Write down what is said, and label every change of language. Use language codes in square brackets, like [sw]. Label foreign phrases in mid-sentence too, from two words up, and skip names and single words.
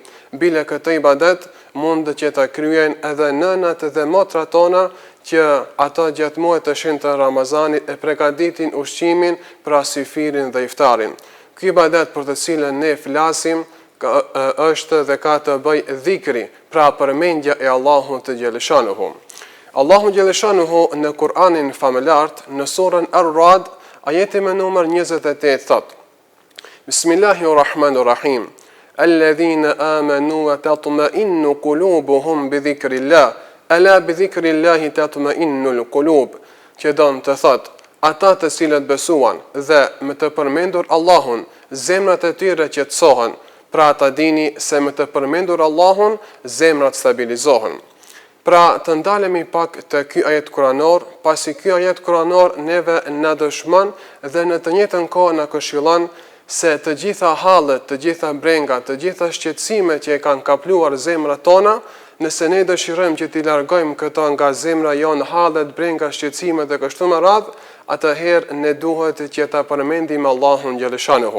[sq] Bile këtë ibadet mundet që ta kryen edhe nënat dhe motrat tona që ato gjatë muajit të shenjtë të Ramazanit e përgatitin ushqimin për asifirin dhe iftarin. Ky ibadet për të cilën ne flasim është dhe ka të bëj dhikri, pra përmendja e Allahut të Gjeleshanuhu. Allahu Gjeleshanuhu në Kur'anin famëlart, në surën Ar-Ra'd, ajeti me numër 28 thot: [ar] بسم الله الرحمن الرحيم. الذين آمنوا وتطمئن قلوبهم بذكر الله. ألا بذكر الله تطمئن القلوب. [sq] Që don të thot, ata të cilët besuan dhe me të përmendur Allahun, zemrat e tyre qetësohen. Pra ta dini se me të përmendur Allahun, zemrat stabilizohen. Pra të ndalemi pak të ky ajet kuranor, pasi ky ajet kuranor neve na dëshmon dhe në të njëjtën kohë na këshillon se të gjitha hallet, të gjitha brengat, të gjitha shqetësimet që e kanë kapluar zemrat tona, nëse ne dëshirojmë që t'i largojmë këto nga zemra jonë, hallet, brenga, shqetësimet dhe kështu me radhë, atëherë ne duhet që ta përmendim Allahun Gjeleshanuhu.